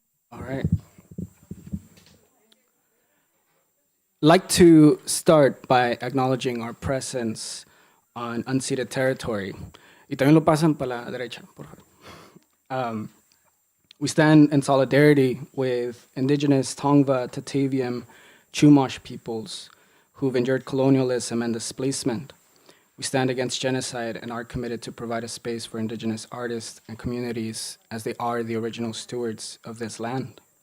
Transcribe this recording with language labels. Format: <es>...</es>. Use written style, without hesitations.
<en>All right. Like to start by acknowledging our presence on unceded territory.</en> <es>Y también lo pasan para la derecha, por favor.</es> <en>We stand in solidarity with indigenous Tongva, Tataviam, Chumash peoples who've endured colonialism and displacement. We stand against genocide and are committed to provide a space for indigenous artists and communities as they are the original stewards of this land.</en>